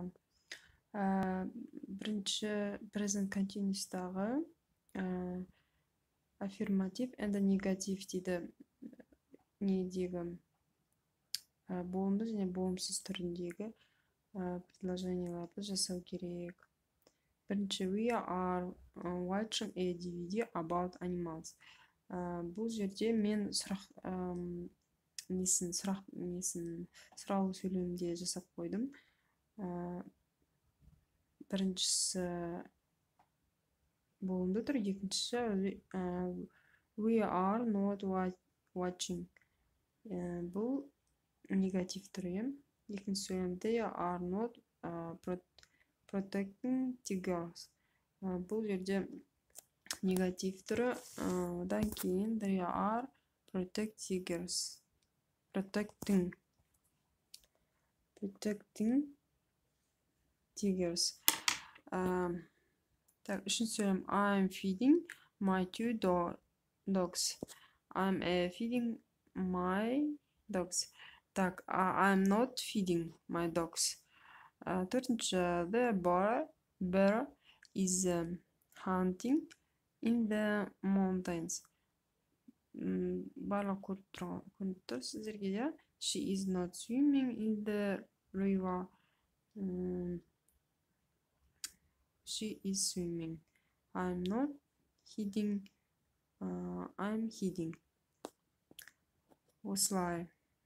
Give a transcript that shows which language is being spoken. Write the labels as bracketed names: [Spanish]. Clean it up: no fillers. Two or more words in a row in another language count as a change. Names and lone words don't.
[Kazakh] Бірінші [English] present continuous'тағы affirmative and negative [Kazakh] дейді. Недегі болымды және болымсыз түріндегі предложенияларды жасау керек. Бірінші, [English] we are watching a DVD about animals. [Kazakh] Бұл жерде мен сұраулы сөйлемде жасап қойдым. Біріншісі болымды тұр, екіншісі [English] we are not watching. [Kazakh] Бұл негатив түрі. Екінші сөйлем [English] they are not protecting tigers. [Kazakh] Бұл жерде негатив түрі. Одан кейін [English] they are protecting tigers. [Kazakh] Үшінші сөйлем [English] I'm feeding my 2 dogs. I'm feeding my dogs. I'm not feeding my dogs. Төртінші the bear is hunting in the mountains. [Kazakh] Барлық көрініп тұр сіздерге. [English] She is not swimming in the river. She is swimming. I'm not hiding. I'm hiding. [Kazakh] Осылай.